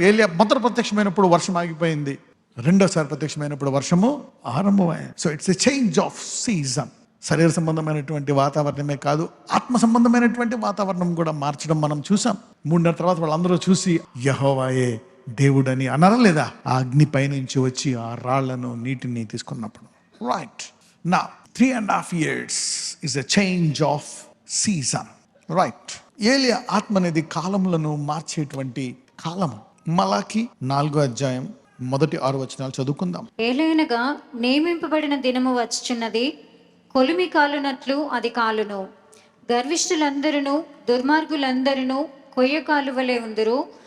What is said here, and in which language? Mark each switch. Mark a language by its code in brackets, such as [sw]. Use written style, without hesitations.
[te] ఏలియా మొదట ప్రత్యక్షమైనప్పుడు వర్షం ఆగిపోయింది, రెండోసారి ప్రత్యక్షమైనప్పుడు వర్షము ఆరంభమైంది. [en] So it's a change of season. [te] శరీర సంబంధమైనటువంటి వాతావరణమే కాదు, ఆత్మ సంబంధమైనటువంటి వాతావరణం కూడా మార్చడం మనం చూసాం. 3 తర్వాత వాళ్ళందరూ చూసి యెహోవాయే దేవుడని అన్నారా లేదా? ఆ అగ్ని పైనుంచి వచ్చి ఆ రాళ్లను నీటిని తీసుకున్నప్పుడు. [en] Right నా 3.5 years is a change of season. Right. [te] ఏలియా ఆత్మ అనేది కాలములను మార్చేటువంటి కాలము. మలాకి 4వ అధ్యాయం మొదటి 6 వచనాలు చదువుకుందాం. ఏలయనగా నియమింపబడిన దినము వచ్చుచున్నది, కొలిమి కాలునట్లు అది కాలును. గర్విష్ఠులందరూ దుర్మార్గులందరూ కొయ్య కాలువలే ఉందురు.